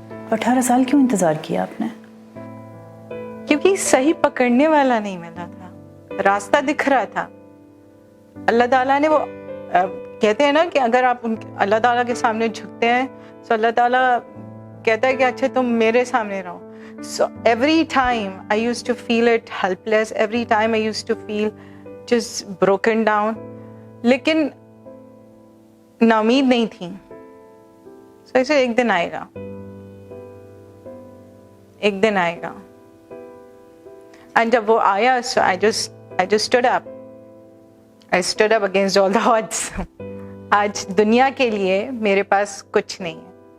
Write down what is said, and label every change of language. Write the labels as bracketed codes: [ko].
[ur] 18 سال کیوں انتظار کیا آپ نے؟ کیونکہ صحیح پکڑنے والا نہیں ملا تھا, راستہ دکھ رہا تھا. اللہ تعالیٰ نے وہ کہتے ہیں نا کہ اگر آپ اللہ تعالیٰ کے سامنے جھکتے ہیں تو اللہ تعالیٰ کہتا ہے کہ اچھا تم میرے سامنے رہو. [en] So every time I used to feel it helpless, every time I used to feel just broken down. [ur] لیکن نا امید نہیں تھی. So ایسے ایک دن آئے گا, ایک دن آئے گا. [en] And [ur] جب وہ آیا, [en] so I just stood up. I stood up against all the odds. [ur] آج دنیا کے لیے میرے پاس کچھ نہیں ہے.